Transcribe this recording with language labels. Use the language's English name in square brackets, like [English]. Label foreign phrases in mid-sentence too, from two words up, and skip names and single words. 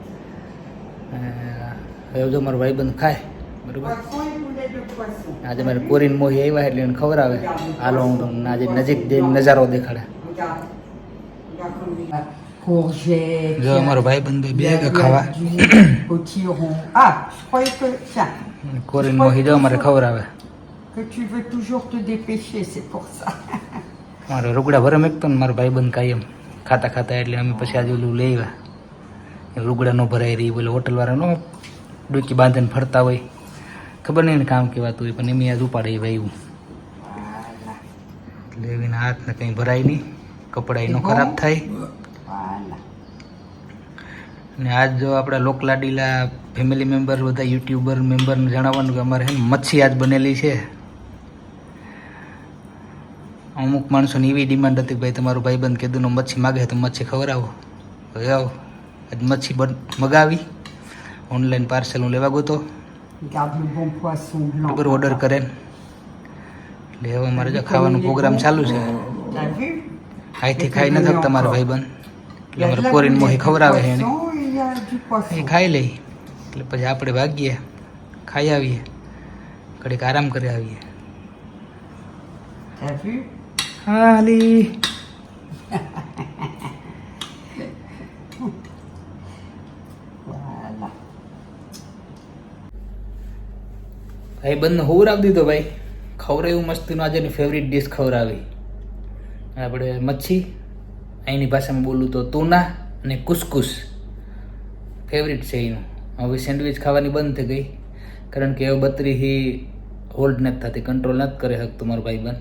[Gujarati] હવે જો મારો ભાઈબંધ ખાય બરોબર. આજે મારે કોરીન મોહી આવ્યા એટલે એને ખવડાવે. હાલો હું તમને આજે નજીક નજારો દેખાડે. [French] courgette. [Gujarati] જો અમારો ભાઈબંધ બે ખાવા [French] Potiron. Ah, je croyais que ça. [Gujarati] કોરીન મોહી જો અમારે ખવડાવે. [French] Que tu veux toujours te dépêcher, c'est pour ça. [Gujarati] મારો રૂગડા ભરે મેકતો ને મારો ભાઈબંધ કાયમ ખાતા એટલે અમે પછી આજે ઓલું લઈ આવ્યા. રૂગડા નો ભરાઈ રહી બોલે હોટલવાળા નો ડૂકી બાંધીને ફરતા હોય, ખબર નહીં કામ કહેવાતું હોય, પણ એમ યાદ ઉપાડે ભાઈ એવું એટલે એના હાથને કંઈ ભરાય નહીં, કપડા એનો ખરાબ થાય. અને આજ જો આપણા લોકલાડીલા [English] family member [Gujarati] બધા [English] YouTuber memberને [Gujarati] જણાવવાનું કે અમારે હે ને મચ્છી આજ બનેલી છે. અમુક માણસોની એવી ડિમાન્ડ હતી ભાઈ તમારું ભાઈબંધ કીધું મચ્છી માગે તો મચ્છી ખવડાવો. આજ મચ્છી મગાવી, [English] online parcel [Gujarati] હું લેવા ગયો તો [French] Garde le bon poisson blanc. [Gujarati] બરાબર ઓર્ડર કરે એટલે હવે અમારે જો ખાવાનો પ્રોગ્રામ ચાલુ છે. [French] T'as vu? [Gujarati] હાઈથી ખાઈ ન થકતા મારા ભાઈબંધ એટલે અમારે કોરીન મોહી ખવડાવે છે એને. [French] Il y a du એ poisson. [Gujarati] ખાઈ લઈ એટલે પછી આપણે ભાગીએ, ખાઈ આવીએ, ઘડીક આરામ કરી આવીએ. [French] T'as vu? [Gujarati] હાલી [French] Voilà. [Gujarati] ભાઈ બંને ખવડાવી દીધો ભાઈ. ખવડાવ્યું મસ્તીનું. આજે એની ફેવરિટ ડિશ ખવડાવી આપણે મચ્છી, અહીંની ભાષામાં બોલું તો તુના અને કુસકુસ ફેવરિટ છે એનું. હવે સેન્ડવિચ ખાવાની બંધ થઈ ગઈ કારણ કે હવે બત્રીથી હોલ્ડ નથી થતી, કંટ્રોલ નથી કરી શકતું મારો ભાઈ બંધ.